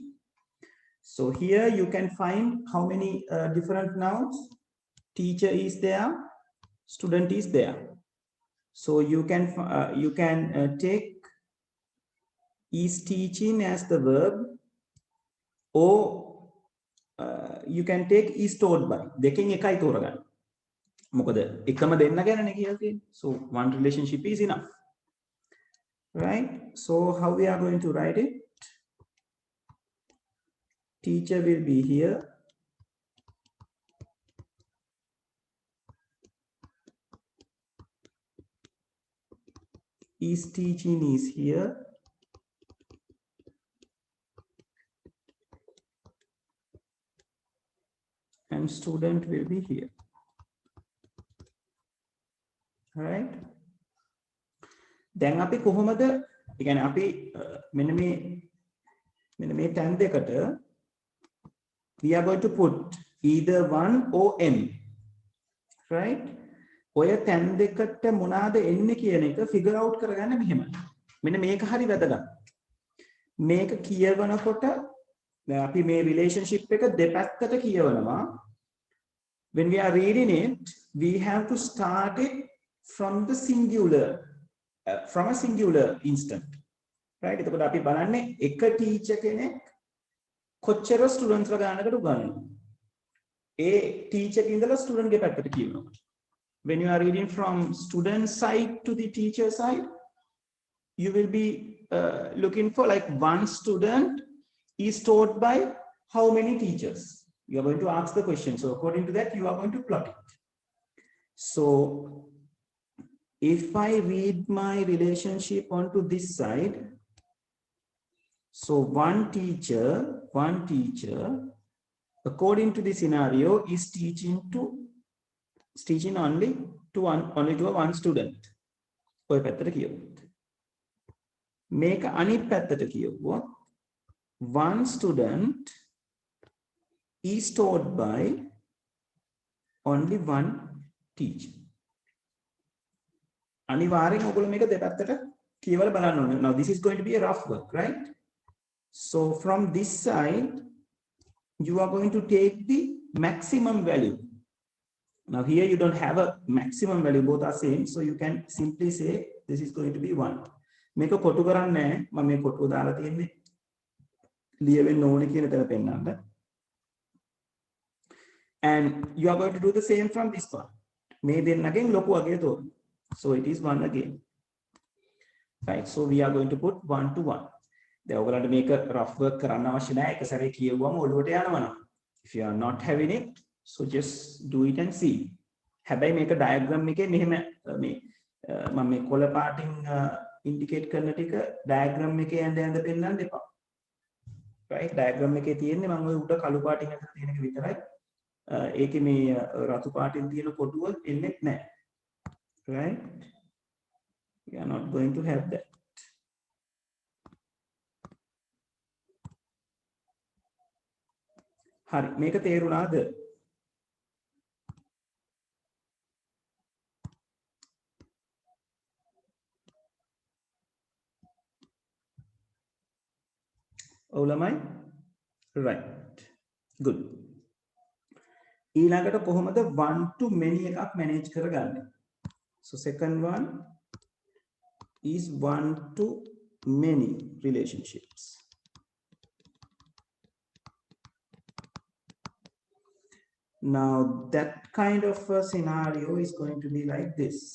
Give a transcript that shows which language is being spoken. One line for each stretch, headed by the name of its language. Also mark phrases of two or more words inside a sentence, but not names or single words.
English: So here you can find how many different nouns. Teacher is there, student is there. So you can take is teaching as the verb, or you can take is taught by.
Sinhala: දෙකෙන් එකයි තෝරගන්න. මොකද එකම දෙන්න ගැනනේ කියලා තියෙන්නේ.
English: So one relationship is enough. Right? So how we are going to write it? Teacher will be here. Is teaching is here. And student will be here. Right?
Sinhala: දැන් අපි කොහොමද ඒ කියන්නේ අපි මෙන්න මේ tag දෙකට
English: we are going to put either 1 or m. Right?
Sinhala: ඔය tag දෙකට මොනවාද එන්නේ කියන එක
English: figure out
Sinhala: කරගන්න මෙහෙමයි. මෙන්න මේක හරි වැදගත්. මේක කියවනකොට දැන් අපි මේ relationship එක දෙපැත්තට කියවනවා.
English: When we are reading it, we have to start it from the singular, from a singular instant. Right?
Sinhala: එතකොට අපි බලන්නේ එක ටීචර් කෙනෙක් කොච්චර ස්ටුඩන්ට්ස්ලා ගන්නකට උගන්වනවා. ඒ ටීචර් ඉඳලා ස්ටුඩන්ට් ගේ පැත්තට කියනවා.
English: When you are reading from student side to the teacher side, you will be looking for like one student is taught by how many teachers. You are going to ask the question. So according to that, you are going to plot it. So if I read my relationship onto this side, so one teacher, according to the scenario, is teaching only to one student.
Sinhala: ඔය පැත්තට කියවුවොත්. මේක අනිත් පැත්තට කියවුවොත්
English: one student is taught by only one teacher.
Sinhala: අනිවාර්යෙන් ඔයගොල්ලෝ මේක දෙපැත්තට කියවලා බලන්න ඕනේ.
English: Now this is going to be a rough work, right? So from this side, you are going to take the maximum value. Now here you don't have a maximum value, both are same, so you can simply say this is going to be 1.
Sinhala: මේක කොටු කරන්නේ නැහැ. මම මේ කොටුව දාලා තියෙන්නේ ලියවෙන්න ඕනේ කියන තැන පෙන්නන්න.
English: And you are going to do the same from this part.
Sinhala: මේ දෙන්නගෙන් ලොකු අගය තෝරන්න.
English: So it is 1 again. Right, so we are going to put 1 to 1.
Sinhala: දැන් ඔයගලන්ට මේක
English: rough work
Sinhala: කරන්න අවශ්‍ය නැහැ. එක සැරේ කියවුවම ඔළුවට යනවා.
English: If you are not having it, so just do it and see.
Sinhala: හැබැයි මේක diagram එකේ මෙහෙම මේ මම මේ කොළ පාටින් indicate කරන ටික diagram එකේ ඇඳ පෙන්නන්න එපා. Right, diagram එකේ තියෙන්නේ මම ඔය උඩ කළු පාටින් අතර තියෙන එක විතරයි. ඒකේ මේ රතු පාටින් තියෙන කොටුව එන්නේ නැහැ.
English: Right, we are not going to have that.
Sinhala: හරි, මේක තේරුණාද? ඔව්ලමයි?
English: Right, good.
Sinhala: ඊළඟට කොහොමද
English: one to many
Sinhala: එකක් manage කරගන්නේ?
English: So second one is one to many relationships. Now that kind of a scenario is going to be like this.